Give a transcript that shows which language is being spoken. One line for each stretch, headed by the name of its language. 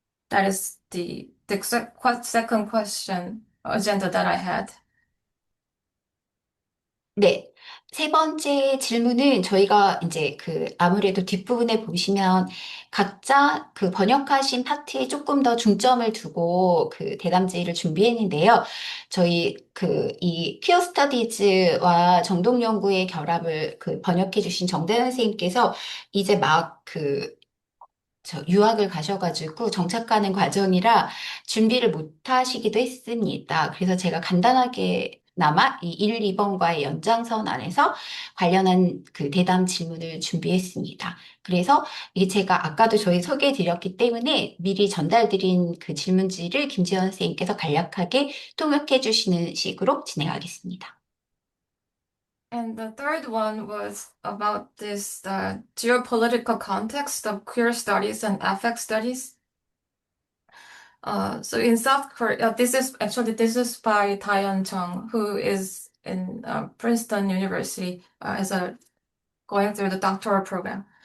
English: That is the second question agenda that I had.
Korean: 네. 세 번째 질문은 저희가 이제 그 아무래도 뒷부분에 보시면 각자 그 번역하신 파트에 조금 더 중점을 두고 그 대담지를 준비했는데요. 저희 그 이 퀴어 스터디즈와 정동 연구의 결합을 그 번역해 주신 정대현 선생님께서 이제 막그 유학을 가셔가지고 정착하는 과정이라 준비를 못 하시기도 했습니다. 그래서 제가 간단하게 나마 이 1, 2번과의 연장선 안에서 관련한 그 대담 질문을 준비했습니다. 그래서 이게 제가 아까도 저희 소개해 드렸기 때문에 미리 전달드린 그 질문지를 김지연 선생님께서 간략하게 통역해 주시는 식으로 진행하겠습니다.
English: And the third one was about this geopolitical context of queer studies and affect studies. So in South Korea, this is by Taeyeon Chung, who is in Princeton University going through the doctoral program.